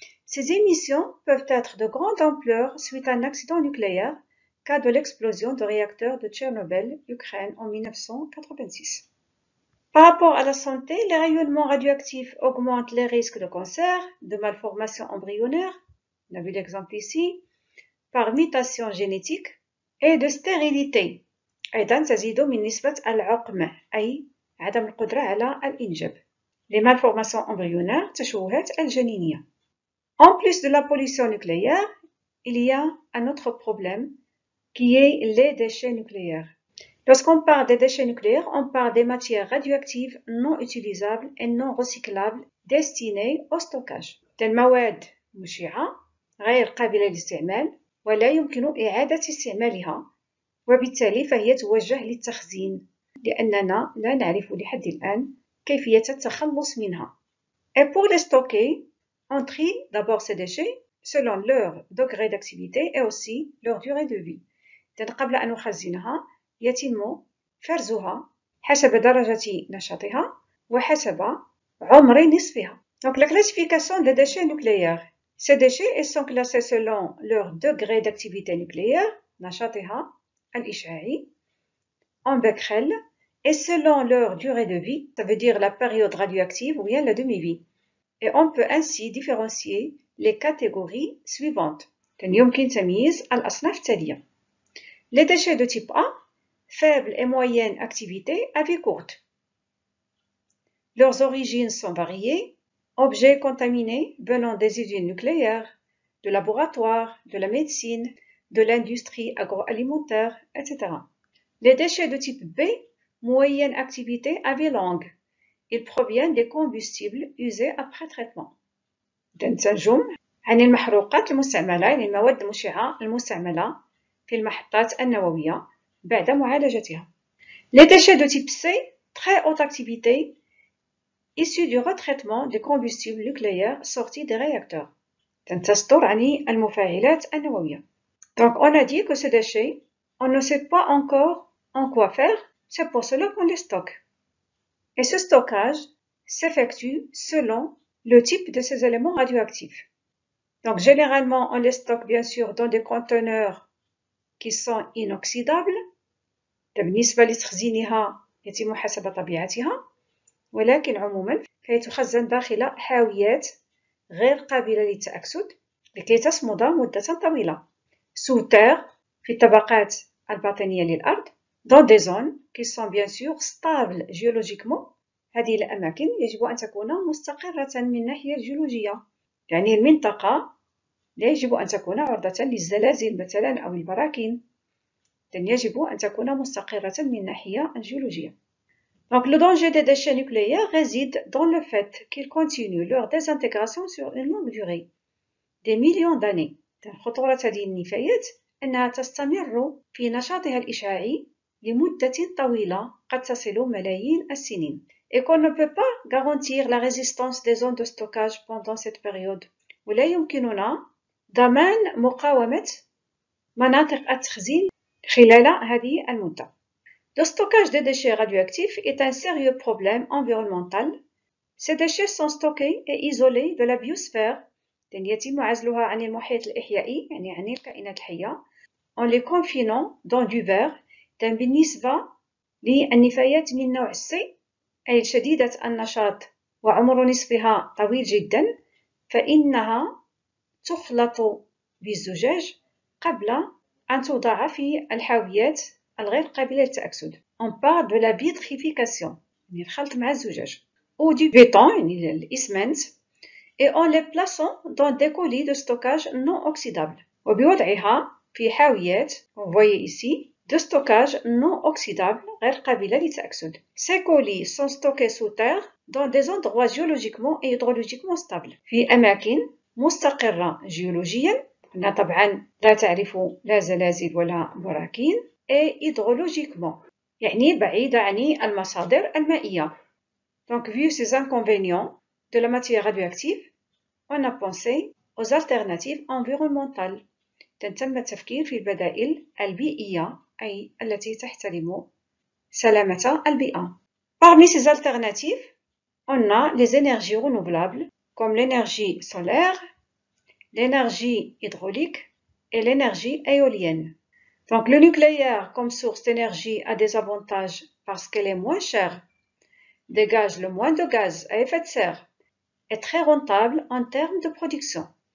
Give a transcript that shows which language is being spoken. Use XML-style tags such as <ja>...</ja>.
<fr>Ces émissions peuvent être de grande ampleur suite à un accident nucléaire, cas de l'explosion de réacteurs de Tchernobyl, Ukraine, en 1986. Par rapport à la santé, les rayonnements radioactifs augmentent les risques de cancer, de malformations embryonnaires, on a vu l'exemple ici, par mutation génétique et de stérilité.</fr> <ar>أيضا تزيد من نسبة العقم أي عدم القدرة على الإنجاب.</ar> <fr>Les malformations embryonnaires,</fr> <ar>تشوهات الجنينية.</ar> <fr>En plus de la pollution nucléaire, il y a un autre problème qui est les déchets nucléaires. Lorsqu'on parle des déchets nucléaires, on parle des matières radioactives non utilisables et non recyclables destinées au stockage.</fr> <ar>المواد مشعة غير قابلة للاستعمال ولا يمكن إعادة استعمالها وبالتالي فهي توجه للتخزين لأننا لا نعرف لحد الآن كيفية التخلص منها.</ar> <fr>Et pour les stocker, on trie d'abord ces déchets selon leur degré d'activité et aussi leur durée de vie.</fr> <ar>قبل أن نخزنها يتم فرزها حسب درجة نشاطها وحسب عمر نصفها.</ar> <fr>Donc la classification des déchets nucléaires. Ces déchets sont classés selon leur degré d'activité nucléaire,</fr> <ar>نشاطها الإشعاعي,</ar> <fr>en becquerel, et selon leur durée de vie, ça veut dire la période radioactive ou bien la demi-vie. Et on peut ainsi différencier les catégories suivantes.</fr> <ar>يمكن تمييز الأصناف التالية.</ar> <fr>Les déchets de type A, faible et moyenne activité à vie courte. Leurs origines sont variées. Objets contaminés venant des usines nucléaires, de laboratoires, de la médecine, de l'industrie agroalimentaire, etc. Les déchets de type B, moyenne activité à vie longue. Ils proviennent des combustibles usés après traitement.</fr> <ar>تنتجم عن المحروقات المستعملة يعني المواد المشعة المستعملة في المحطات النووية بعد معالجتها.</ar> <fr>Les déchets de type C, très haute activité, issus du retraitement des combustibles nucléaires sortis des réacteurs.</fr> <ar>تنتصدر عن المفاعلات النووية.</ar> <fr>Donc on a dit que ces déchets on ne sait pas encore en quoi faire, c'est pour cela qu'on les stocke. Et ce stockage s'effectue selon le type de ces éléments radioactifs. Donc généralement, on les stocke bien sûr dans des conteneurs qui sont inoxydables.</fr> <ar>بالنسبة لتخزينها يتم حسب طبيعتها، ولكن عموما فهي تخزن داخل حاويات غير قابلة للتأكسد لكي تصمد مدة طويلة</ar> <fr>sous terre</fr> <ar>في الطبقات الباطنية للأرض</ar> <fr>dans des zones qui sont bien sûr stables géologiquement.</fr> <ar>هذه الأماكن يجب أن تكون مستقرة من الناحية الجيولوجية، يعني المنطقة لا يجب أن تكون عرضة للزلازل مثلا أو البراكين، يجب أن تكون مستقرة من الناحية الجيولوجية.</ar> <fr>Donc le danger des déchets nucléaires réside dans le fait qu'ils continuent leur désintégration sur une longue durée, des millions d'années.</fr> <ar>خطورة هذه النفايات أنها تستمر في نشاطها الإشعاعي لمدة طويلة قد تصل ملايين السنين.</ar> <fr>Et qu'on ne peut pas garantir la résistance des zones de stockage pendant cette période.</fr> <ar>ولا يمكننا ضمان مقاومة مناطق التخزين خلال هذه المدة.</ar> <fr>Le stockage des déchets radioactifs est un sérieux problème environnemental. Ces déchets sont stockés et isolés de la biosphère.</fr> <ar>يتم عزلها عن المحيط الإحيائي يعني عن الكائنات الحية</ar> <fr>en les confinant dans du verre.</fr> <ar>بالنسبة للنفايات من نوع C أي شديدة النشاط وعمر نصفها طويل جدا فإنها تخلط بالزجاج قبل أن توضع في الحاويات الغير قابلة للتأكسد.</ar> <fr>On parle de la vitrification</fr> <ar>يعني الخلط مع الزجاج</ar> <fr>ou du béton</fr> <ar>يعني الإسمنت</ar> <fr>et en les plaçant dans des colis de stockage non oxydables</fr> <ar>وبوضعها في حاويات</ar> <fr>vous voyez ici de stockage non oxydable</fr> <ar>غير قابلة للتأكسد.</ar> <fr>Ces colis sont stockés sous terre dans des endroits géologiquement et hydrologiquement stables</fr> <ar>في أماكن مستقرة جيولوجيا طبعا لا تعرف لا زلازل ولا براكين</ar> <fr>et hydrologiquement</fr> <ar>يعني بعيدة عن المصادر المائية.</ar> <fr>Donc vu ces inconvénients de la matière radioactive, on a pensé aux alternatives environnementales.</fr> <ar>تم التفكير في البدائل البيئية أي التي تحترم سلامة البيئة.</ar> <fr>Parmi ces alternatives, on a les énergies renouvelables comme l'énergie solaire, l'énergie hydraulique et l'énergie éolienne. Donc le nucléaire comme source d'énergie a des avantages parce qu'elle est moins chère, dégage le moins de gaz à effet de serre, est très rentable en termes de production.</fr>